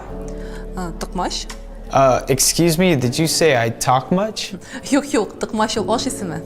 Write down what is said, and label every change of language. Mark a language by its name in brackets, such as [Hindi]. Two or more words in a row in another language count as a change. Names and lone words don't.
[Tatar] Тыкмаш. [English] Excuse me, did you say I talk much? [Tatar] Юк, тыкмаш ул аш исеме.